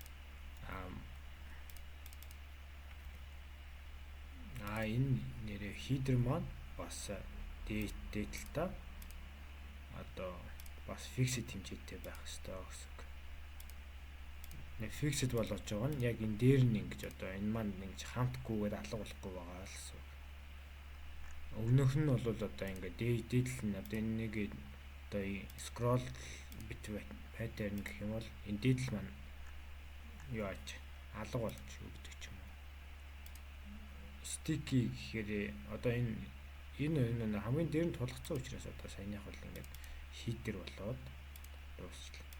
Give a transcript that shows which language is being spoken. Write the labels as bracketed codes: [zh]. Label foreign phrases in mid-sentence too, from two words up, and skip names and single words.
[mn] Энэ нэрээ header маань бас detail-та одоо бас fixed хэмжээтэй байх хэрэгтэй гэсэн. Fixed болгож байгаа нь яг энэ дээр нь ингэж одоо энэ маань ингэж хамтгүйгээр алга болохгүй байгаа л гэсэн. Өмнөх нь бол одоо ингээд дээдл нь одоо энийг одоо [en] scroll bit pattern [mn] гэх юм бол энэ дээдл маань юу ааж алга болж өгдөг ч юм уу. Sticky гэхээр одоо энэ хамгийн дээр нь тулгцсан учраас одоо саяных бол ингээд header болоод дуусчлаа.